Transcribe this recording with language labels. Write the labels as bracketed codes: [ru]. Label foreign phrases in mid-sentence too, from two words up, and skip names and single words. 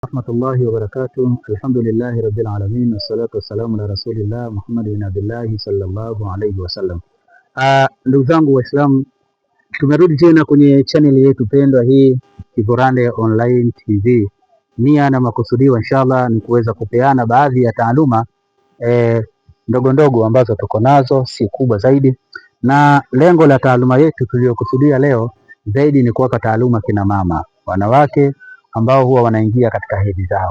[ar] رحمة الله وبركاته. الحمد لله رب العالمين والصلاة والسلام على رسول الله محمد بن عبد الله صلى الله عليه وسلم. [sw] Ndugu zangu Waislamu, tumerudi tena kwenye channel yetu pendwa hii Kiburande Online TV. Nia na makusudio inshallah ni kuweza kupeana baadhi ya taaluma ndogo ndogo ambazo tuko nazo, si kubwa zaidi, na lengo la taaluma yetu tuliyokusudia leo zaidi ni kuwapa taaluma kina mama, wanawake ambao huwa wanaingia katika hedhi zao.